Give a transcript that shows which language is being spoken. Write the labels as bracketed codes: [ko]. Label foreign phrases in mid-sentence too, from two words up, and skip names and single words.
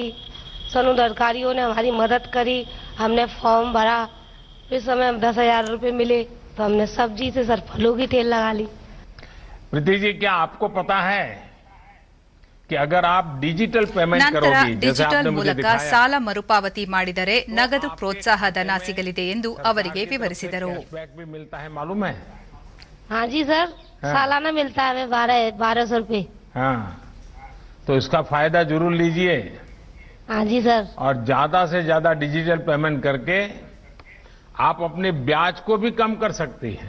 [hi] सनूद अधिकारियों ने हमारी मदद करी. हमने फॉर्म भरा. इस समय 10,000 रुपये मिले तो हमने सब्जी से सर फलों की ठेल लगा ली. प्रीति जी, क्या आपको पता है कि अगर आप [en] digital payment [kn] ನಂತರ [hi] करोगी, जैसे [kn] ಡಿಜಿಟಲ್ [hi] आपने मुझे [kn] ಮೂಲಕ [hi] दिखाया, [kn] ಸಾಲ ಮರುಪಾವತಿ ಮಾಡಿದರೆ ನಗದು ಪ್ರೋತ್ಸಾಹ ಧನ ಸಿಗಲಿದೆ ಎಂದು ಅವರಿಗೆ ವಿವರಿಸಿದರು. [hi] कैशबैक भी मिलता है, मालूम है? हाँ जी सर, सालाना मिलता है हमें 1200 रुपये. हाँ, तो इसका फायदा जरूर लीजिए. हाँ जी सर. और ज्यादा से ज्यादा [en] digital payment [hi] करके आप अपने ब्याज को भी कम कर सकती हैं.